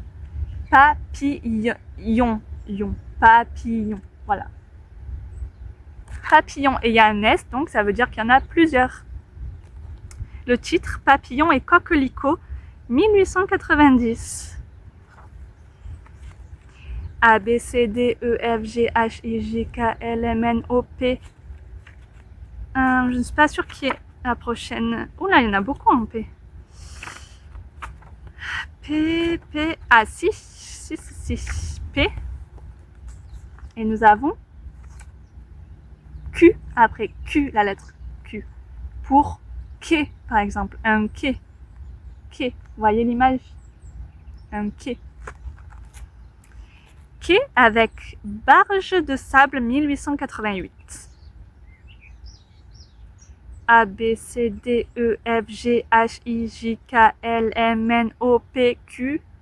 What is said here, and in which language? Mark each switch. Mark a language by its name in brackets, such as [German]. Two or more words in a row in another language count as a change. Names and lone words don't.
[French] Papillon, papillon, voilà. Papillon, et il y a un S, donc ça veut dire qu'il y en a plusieurs. Le titre, Papillon et Coquelicot, 1890. A, B, C, D, E, F, G, H, I, J, K, L, M, N, O, P. Je ne suis pas sûre qui est la prochaine. Oula, il y en a beaucoup en P. P, P, ah si, P. Et nous avons Q, après Q, la lettre Q. Pour quai, par exemple, un quai. Quai, vous voyez l'image? Un quai. Quai avec barge de sable, 1888. A, B, C, D, E, F, G, H, I, J, K, L, M, N, O, P, Q.